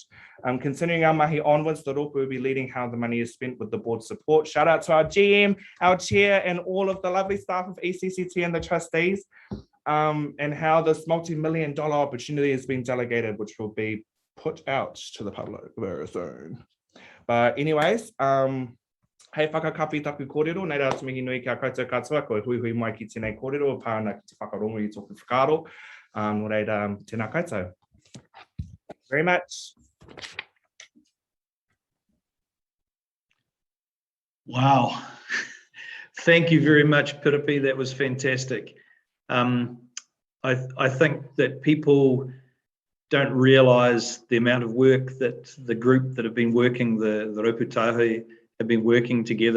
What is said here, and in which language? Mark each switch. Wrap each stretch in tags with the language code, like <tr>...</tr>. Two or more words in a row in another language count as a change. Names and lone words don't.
<en>Continuing our mahi onwards, the Rōpū will be leading how the money is spent with the board support. Shout out to our GM, our chair, and all of the lovely staff of ECCT and the trustees, and how this multi-million-dollar opportunity has been delegated, which will be put out to the public very soon. But anyways,</en> <mi>hei whakakapi taku kōrero, nei rā te mihi nui kia koutou katoa, koe hui hui mai ki tēnei kōrero, pāna ki te whakarongo i tōku whakaaro. No reira, tēnā koutou.</mi> <en>Very much. Wow. Thank you very much, Piripi. That was fantastic. I think that people don't realise the amount of work that the group that have been working, the Rōpū Taiōhi, have been working together.</en>